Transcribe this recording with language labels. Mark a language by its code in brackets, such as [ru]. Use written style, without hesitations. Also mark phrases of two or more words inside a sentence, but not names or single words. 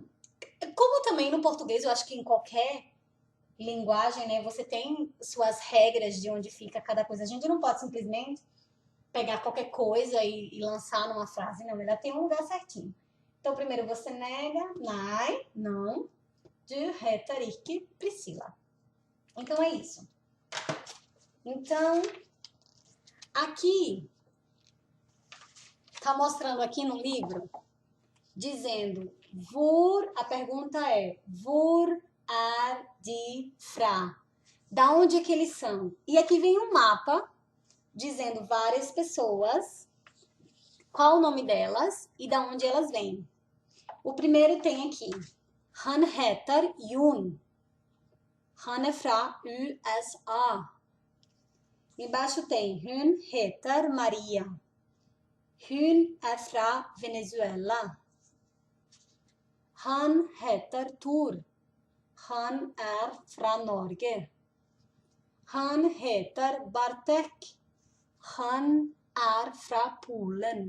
[pt] Como também no português, eu acho que em qualquer linguagem, né, você tem suas regras de onde fica cada coisa. A gente não pode simplesmente pegar qualquer coisa e lançar numa frase, não. Melhor ter um lugar certinho. Então, primeiro você nega, nei, não, [no] du heter ikke Priscila. [pt] Então, é isso. Então, aqui, tá mostrando aqui no livro, dizendo, a pergunta é, [no] hvor er de fra? [pt] Da onde é que eles são? E aqui vem um mapa, dizendo várias pessoas, qual o nome delas e da onde elas vêm. O primeiro tem aqui, [no] Han heter Jon. Han é fra USA. [pt] Embaixo tem, [no] hun heter Maria. Hun é fra Venezuela. Han heter Tor. Han er fra Norge. Han heter Bartek. Han er fra Polen.